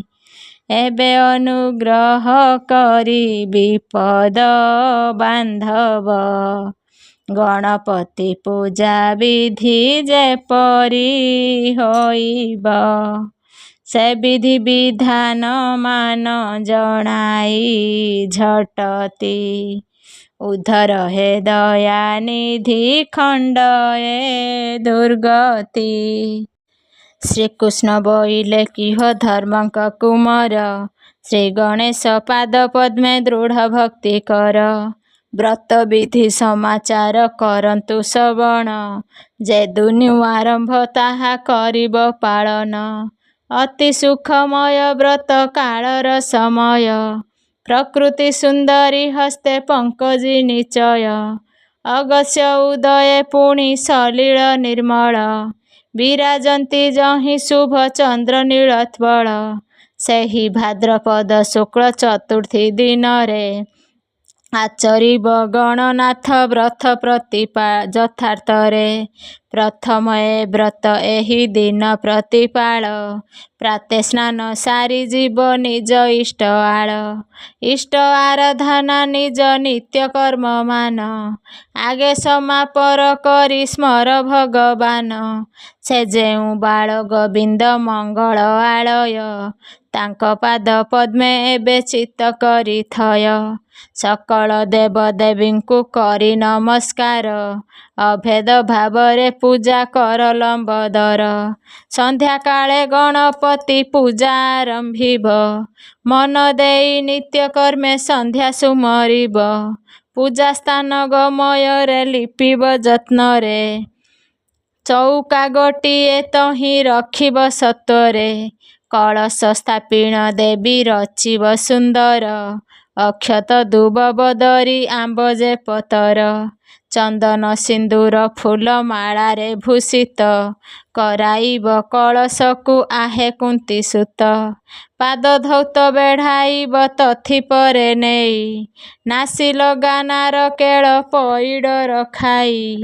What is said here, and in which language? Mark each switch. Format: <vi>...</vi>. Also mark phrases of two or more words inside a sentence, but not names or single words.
<or>ଏବେ ଅନୁଗ୍ରହ କରି ବିପଦ ବାନ୍ଧବ ଗଣପତି ପୂଜା ବିଧି ଯେପରି ହୋଇବ। ସେ ବିଧି ବିଧାନ ମାନ ଜଣାଇ ଝଟତି ଉଦ୍ଧର ହେ ଦୟା ନିଧି ଖଣ୍ଡଏ ଦୁର୍ଗତି। ଶ୍ରୀକୃଷ୍ଣ ବୋଇଲେ କିହ ଧର୍ମକ କୁମାର ଶ୍ରୀ ଗଣେଶ ପାଦ ପଦ୍ମେ ଦୃଢ଼ ଭକ୍ତି କର। ବ୍ରତ ବିଧି ସମାଚାର କରନ୍ତୁ ଶ୍ରବଣ ଯେ ଦୁନୁ ଆରମ୍ଭ ତାହା କରିବ ପାଳନ। ଅତି ସୁଖମୟ ବ୍ରତ କାଳର ସମୟ ପ୍ରକୃତି ସୁନ୍ଦରୀ ହସ୍ତେ ପଙ୍କଜୀ ନିଚୟ। ଅଗସ୍ୟ ଉଦୟେ ପୁଣି ସଲିଳ ନିର୍ମଳ ବିରାଜନ୍ତି ଯହିଁ ଶୁଭ ଚନ୍ଦ୍ର ନୀଳୋତ୍ପଳ। ସେହି ଭାଦ୍ରପଦ ଶୁକ୍ଳ ଚତୁର୍ଥୀ ଦିନ ରେ ଆଚରିବ ଗଣନାଥ ବ୍ରତ ପ୍ରତିପା ଯଥାର୍ଥ ରେ। ପ୍ରଥମ ଏ ବ୍ରତ ଏହି ଦିନ ପ୍ରତିପାଳ ପ୍ରାତେ ସ୍ନାନ ସାରି ଜୀବ ନିଜ ଇଷ୍ଟ ଆଳ। ଇଷ୍ଟ ଆରାଧନା ନିଜ ନିତ୍ୟ କର୍ମ ମାନ ଆଗେ ସମାପର କରି ସ୍ମର ଭଗବାନ। ସେ ଯେଉଁ ବାଳ ଗୋବିନ୍ଦ ମଙ୍ଗଳ ଆଳୟ ତାଙ୍କ ପାଦ ପଦ୍ମେ ଏବେ ଚିତ୍ତ କରି ଥୟ। ସକଳ ଦେବ ଦେବୀଙ୍କୁ କରି ନମସ୍କାର ଅଭେଦ ଭାବରେ ପୂଜା କର ଲମ୍ବୋଦର। ସନ୍ଧ୍ୟା କାଳେ ଗଣପତି ପୂଜା ଆରମ୍ଭିବ ମନ ଦେଇ ନିତ୍ୟ କର୍ମେ ସନ୍ଧ୍ୟା ସୁମରିବ। ପୂଜା ସ୍ଥାନ ଗମୟ ରେ ଲିପିବ ଯତ୍ନ ରେ ଚଉକା ଗୋଟିଏ ତହିଁ ରଖିବ ସତ୍ୱରେ। କଳସ ସ୍ଥାପିଣ ଦେବୀ ରଚିବ ସୁନ୍ଦର ଅକ୍ଷତ ଦୁବ ବଦରୀ ଆମ୍ବ ଯେ ପତର। ଚନ୍ଦନ ସିନ୍ଦୁର ଫୁଲମାଳାରେ ଭୂଷିତ କରାଇବ କଳସକୁ ଆହେ କୁନ୍ତି ସୁତ। ପାଦ ଧୌତ ବେଢ଼ାଇବ ତଥି ପରେ ନେଇ ନାସିଲ ଗାନାର କେଳ ପଇଡ଼ର ଖାଇ।</or>